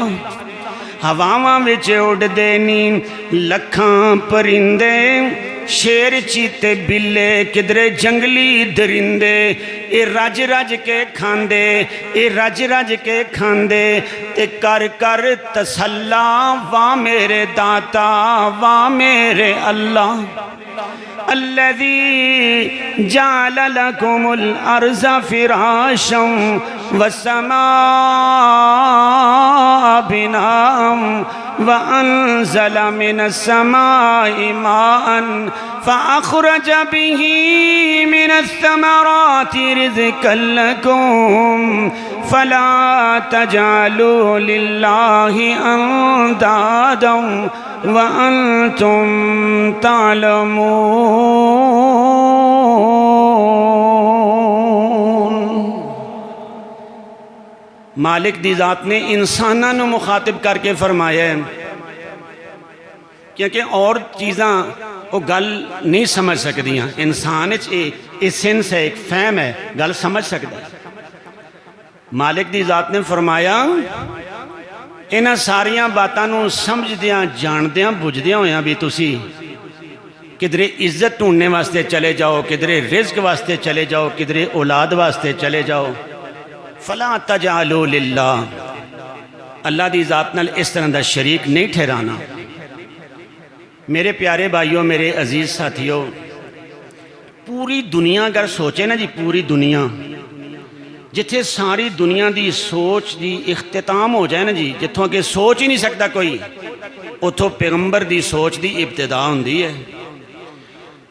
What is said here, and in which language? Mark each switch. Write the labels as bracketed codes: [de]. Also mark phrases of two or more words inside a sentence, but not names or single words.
[pa] ہواواں وچ اڑ دے نی لکھاں پرندے، شیر چیتے بلے کدرے جنگلی درندے، اے رج رج کے کھاندے، اے رج رج کے کھاندے، تے کر کر تسلا، واہ میرے داتا، واہ میرے اللہ۔ [ar] الذي جعل لكم الأرض فراشا والسماء بناء وأنزل من السماء ماء فأخرج به من الثمرات رزقا لكم فلا تجعلوا لله أندادا وأنتم تعلمون۔ [pa] مالک دی ذات نے انساناں نو مخاطب کر کے فرمایا ہے، کیونکہ اور چیزاں وہ گل نہیں سمجھ سکدیاں، انسان ایک سینس ہے، ایک فہم ہے، گل سمجھ سکتا ہے۔ مالک دی ذات نے فرمایا انہاں ساریاں باتاں نو سمجھدیاں جاندیاں بجدیاں ہویاں بھی تسی کدھرے عزت ڈھونڈنے واسطے چلے جاؤ، کدھرے رزق واسطے چلے جاؤ، کدھرے اولاد واسطے چلے جاؤ، [ar] فلا تجعلوا للہ، [pa] اللہ دی ذات نال اس طرح دا شریک نہیں ٹھہرانا۔ میرے پیارے بھائیوں، میرے عزیز ساتھیوں، پوری دنیا اگر سوچے نا جی، پوری دنیا جتھے ساری دنیا دی سوچ دی اختتام ہو جائے نا جی، جتھوں کہ سوچ ہی نہیں سکتا کوئی، اتھوں پیغمبر دی سوچ دی ابتدا ہوندی ہے۔